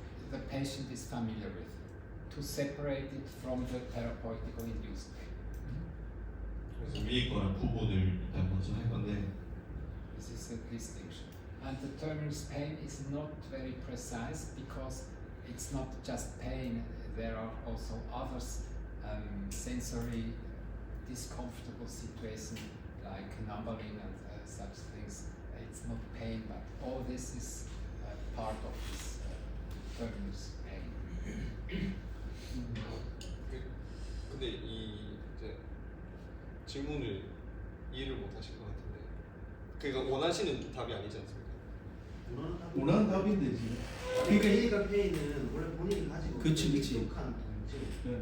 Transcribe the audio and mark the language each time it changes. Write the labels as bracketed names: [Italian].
[English] the patient is familiar with, to separate it from the therapeutically induced pain. [Korean] 그래서 위에 거랑 구분을 일단 먼저 할 건데 [English] This is a distinction. And the terminus pain is not very precise because it's not just pain, there are also other sensory discomfortable situations like numbing and such things. It's not pain, but all this is part of this terminus pain. [Korean] 근데 이 이제 질문을 이해를 못 하실 것 같은데 그러니까 원하시는 답이 아니지 않습니까? 원하는 답인데 지금. 그러니까 그러니까 페인은 원래 본인이 가지고 그치, 있는 그치. 익숙한 통증 네.